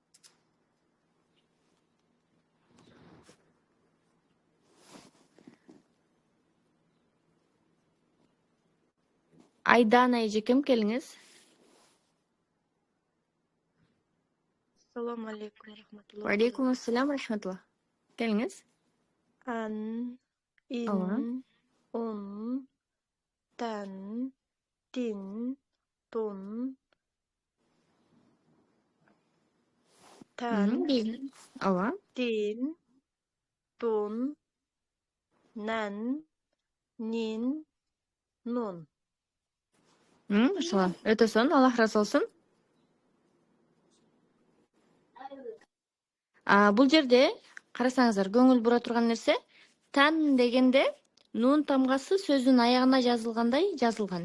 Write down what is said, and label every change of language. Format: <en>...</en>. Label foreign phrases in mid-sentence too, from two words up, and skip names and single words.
<ky>Айдана эжекем, келиңиз.</ky> <uz>Assalomu alaykum rahmatulloh.</uz> <ar>عليكم السلام,</ar> <ky>рахматулла. Келиңиз. An, Ооба. in, un, tan, tin, tun, tan, Ооба. tin, tun, nan, nin, nun. Машалла. Өтө сонун, Аллах разы болсун. Бул жерде карасаңыздар, көңүл бура турган нерсе, тан дегенде нун тамгасы сөздүн аягына жазылгандай жазылган.</ky>